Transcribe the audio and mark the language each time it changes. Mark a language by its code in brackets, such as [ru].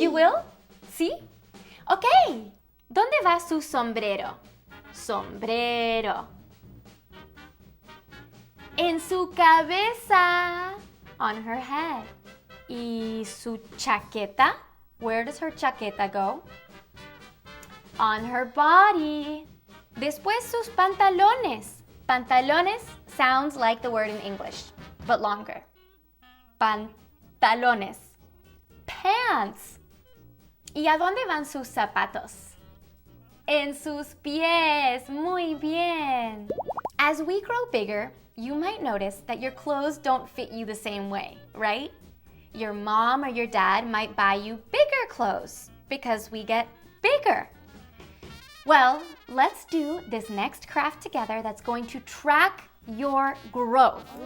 [en] You will? [es] ¿Sí? Okay. ¿Dónde va su sombrero? Sombrero. En su cabeza. [en] On her head. [es] ¿Y su chaqueta? [en] Where does her chaqueta go? On her body. [es] Después sus pantalones. [en] Pantalones sounds like the word in English, but longer. [es] Pantalones. Pants. ¿Y a dónde van sus zapatos? En sus pies. Muy bien. [en] As we grow bigger, you might notice that your clothes don't fit you the same way, right? Your mom or your dad might buy you bigger clothes because we get bigger. Well, let's do this next craft together that's going to track your growth.